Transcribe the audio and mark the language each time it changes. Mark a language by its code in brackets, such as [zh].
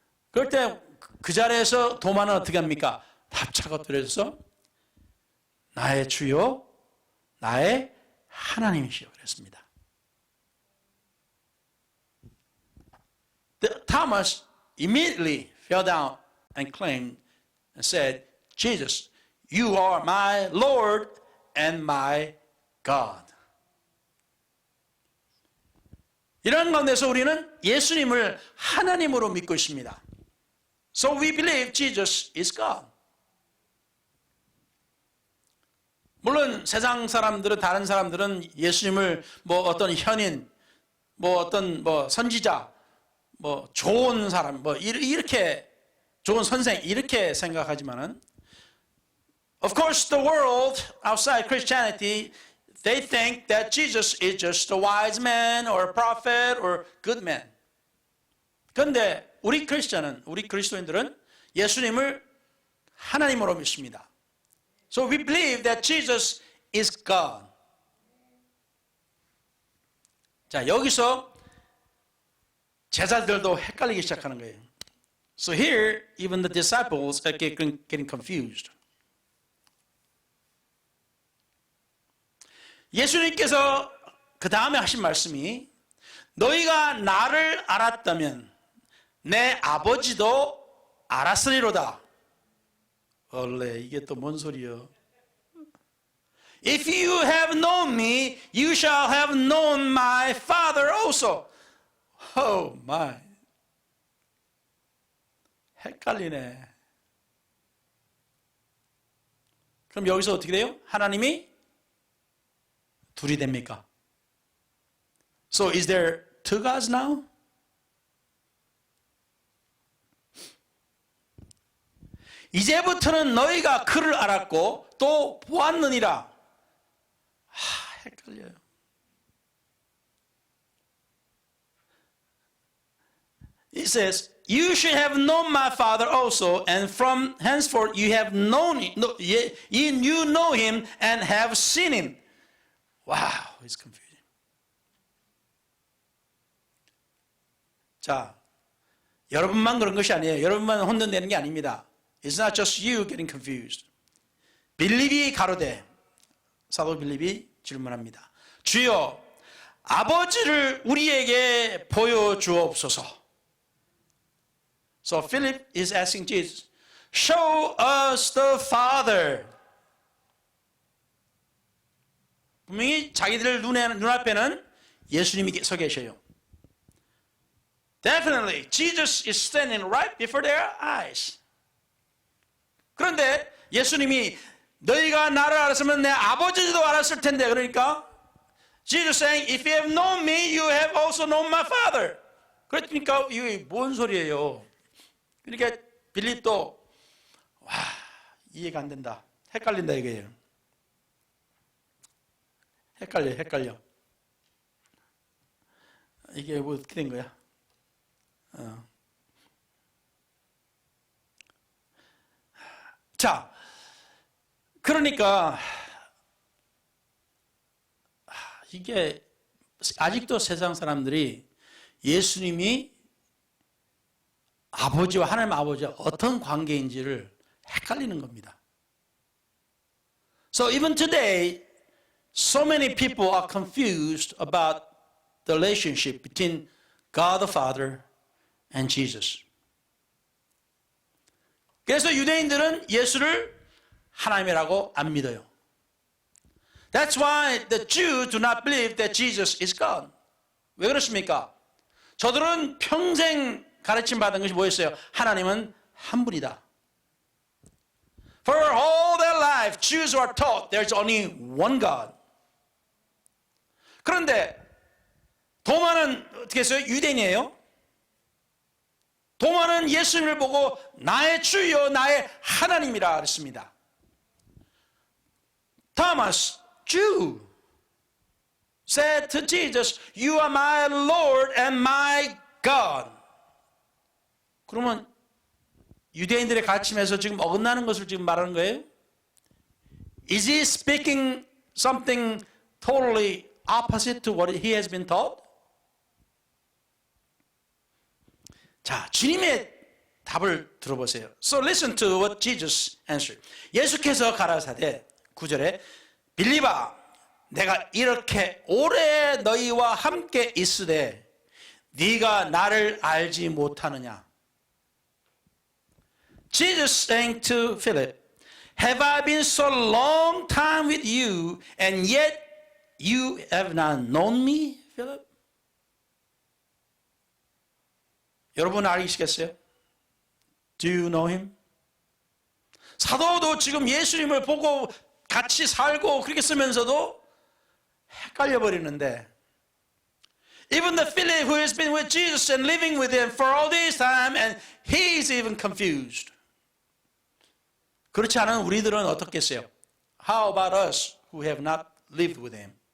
[ko] 그럴 때 그 자리에서 도마는 어떻게 합니까? 답차가 떨어져서 나의 주요, 나의 하나님이시여 그랬습니다. [en] Thomas immediately fell down and claimed and said, Jesus, you are my Lord and my God. [ko] 이런 가운데서 우리는 예수님을 하나님으로 믿고 있습니다. [en] So we believe Jesus is God. [ko] 물론 세상 사람들은, 다른 사람들은 예수님을 뭐 어떤 현인, 뭐 어떤 뭐 선지자, 뭐 좋은 사람, 뭐 이렇게 좋은 선생 이렇게 생각하지만은, [en] of course the world outside Christianity, they think that Jesus is just a wise man or a prophet or good man. [ko] 그런데 우리 크리스천은, 우리 그리스도인들은 예수님을 하나님으로 믿습니다. [en] So we believe that Jesus is God. [ko] 자, 여기서 제자들도 헷갈리기 시작하는 거예요. [en] So here, even the disciples are getting confused. [ko] 예수님께서 그 다음에 하신 말씀이, 너희가 나를 알았다면 내 아버지도 알았으리로다. 원래 이게 또 뭔 소리요? [en] If you have known me, you shall have known my Father also. Oh my. [ko] 헷갈리네. 그럼 여기서 어떻게 돼요? 하나님이 둘이 됩니까? [en] So is there two gods now? [ko] 이제부터는 너희가 그를 알았고 또 보았느니라. 헷갈려요. [en] It says, you should have known my Father also, and from henceforth you have known him, you know him and have seen him. Wow, it's confusing. [ko] 자, 여러분만 그런 것이 아니에요. 여러분만 혼돈되는 게 아닙니다. [en] It's not just you getting confused. [ko] 빌립이 가로되, 사도 빌립이 질문합니다. 주여, 아버지를 우리에게 보여주옵소서. [en] So Philip is asking Jesus, show us the Father. [ko] 분명히 자기들 눈앞에는 예수님이 서 계셔요. [en] Definitely, Jesus is standing right before their eyes. [ko] 그런데 예수님이 너희가 나를 알았으면 내 아버지도 알았을 텐데, 그러니까 [en] Jesus saying, if you have known me, you have also known my Father. [ko] 그러니까 이게 뭔 소리예요? 그러니까 빌립도 와, 이해가 안 된다. 헷갈린다 이거예요. 헷갈려. 이게 뭐 어떻게 된 거야? 자, 그러니까 이게 아직도 세상 사람들이 예수님이 아버지와 하나님 아버지와 어떤 관계인지를 헷갈리는 겁니다. [en] So even today, so many people are confused about the relationship between God the Father and Jesus. [ko] 그래서 유대인들은 예수를 하나님이라고 안 믿어요. [en] That's why the Jews do not believe that Jesus is God. [ko] 왜 그렇습니까? 저들은 평생 가르침 받은 것이 뭐였어요? 하나님은 한 분이다. [en] For all their life, Jews were taught there's only one God. [ko] 그런데 도마는 어떻게 했어요? 유대인이에요. 도마는 예수님을 보고 나의 주여 나의 하나님이라 그랬습니다. [en] Thomas, Jew, said to Jesus, you are my Lord and my God. [ko] 그러면 유대인들의 가르침에서 지금 어긋나는 것을 지금 말하는 거예요? [en] Is he speaking something totally opposite to what he has been taught? [ko] 자, 주님의 답을 들어보세요. [en] So listen to what Jesus answered. [ko] 예수께서 가라사대 9절에 빌립아 내가 이렇게 오래 너희와 함께 있으되 네가 나를 알지 못하느냐. [en] Jesus saying to Philip, Have I been so long time with you and yet you have not known me, Philip? [ko] 여러분 알겠어요? [en] Do you know him? [ko] 사도도 지금 예수님을 보고 같이 살고 그렇게 쓰면서도 헷갈려 버리는데 [en] even the Philip who has been with Jesus and living with him for all this time and he's even confused. [ko] 그렇지 않은 우리들은 어떻겠어요? [en] How about us who have not lived with him?